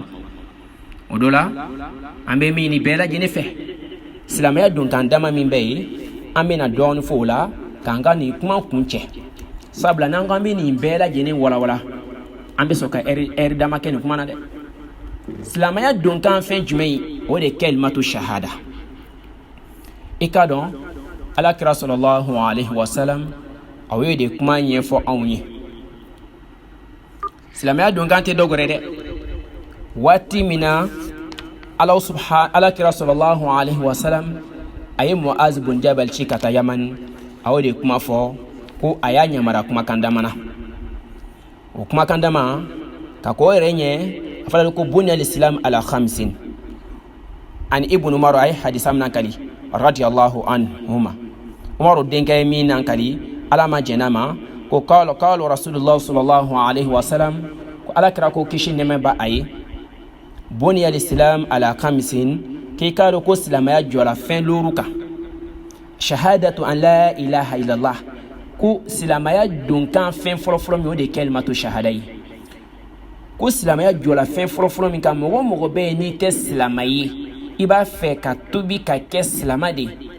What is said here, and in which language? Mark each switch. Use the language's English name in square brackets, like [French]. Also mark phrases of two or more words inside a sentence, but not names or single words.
[Bambara] O dɔ la an bɛ min ɲini bɛɛ lajɛlen fɛ silamɛya donkan dama min bɛ yen an bɛna dɔɔnin fɔ o la k'an ka nin kuma kun cɛ sabula n'an ko an bɛ nin bɛɛ lajɛlen walawala an bɛ sɔn ka ɛri dama kɛ nin kuma na dɛ. Silamɛya donkan fɛn jumɛn ye o de [Arabic] كلمة شهادة. [Bambara] I ka dɔn alakira [Arabic] صلى الله عليه وسلم [Bambara] a ye de kuma ɲɛfɔ anw ye. Silamɛya donkan tɛ dɔ wɛrɛ dɛ waati min na alakira [Arabic] صلى الله عليه وسلم [Bambara] a ye Muaz bin Jabal ci ka taa Yaman a ye de kuma fɔ ko a y'a ɲamara kumakan dama na. O kumakan dama ka ko yɛrɛ ɲɛ a fɔra ko [Arabic] بني الإسلام على خمس عن ابن عمر [Bambara] ay hadisa min kali [Arabic] رضي الله عنهما. [Bambara] Umaru denkɛ min nan kali ala ma jɛna ma ko [Arabic] قال رسول الله صلى الله عليه وسلم [Bambara] ko alakira ko kisi nɛmɛ ba a ye [Arabic] بني الإسلام على خمس [Bambara] k'i ka dɔn ko silamɛya jɔra fɛn loru kan. [Arabic] شهادة أن لا إله إلا الله [Bambara] ko silamɛya donkan fɛn fɔlɔfɔlɔ min o de [Arabic] كلمة شهادة [Bambara] ye. Ko silamɛya jɔla fɛn fɔlɔfɔlɔ min kan mɔgɔ mɔgɔ bɛ yen n'i tɛ silamɛ ye i b'a fɛ ka tobi ka kɛ silamɛ de.